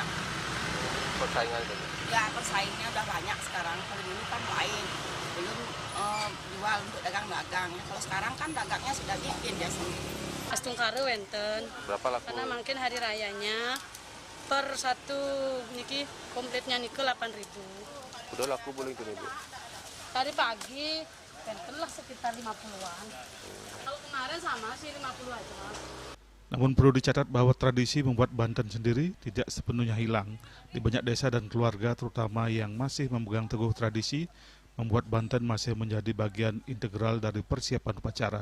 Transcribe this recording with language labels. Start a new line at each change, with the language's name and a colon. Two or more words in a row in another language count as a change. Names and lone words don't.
Indonesian: Persaingan itu? Ya, persaingnya udah banyak sekarang. Kalau dulu kan lain. Belum jual untuk dagang-dagang. Kalau sekarang kan dagangnya sudah bikin dia sendiri.
Balinese: Astungkare wenten.
Indonesian: Berapa laku? Karena mungkin hari rayanya per satu niki komplitnya niki 8.000. Udah laku boleh itu, Bu? Tadi pagi wenten lah sekitar 50-an. Kalau kemarin sama sih 50 aja. Namun perlu dicatat bahwa tradisi membuat Banten sendiri tidak sepenuhnya hilang. Di banyak desa dan keluarga terutama yang masih memegang teguh tradisi, membuat Banten masih menjadi bagian integral dari persiapan upacara.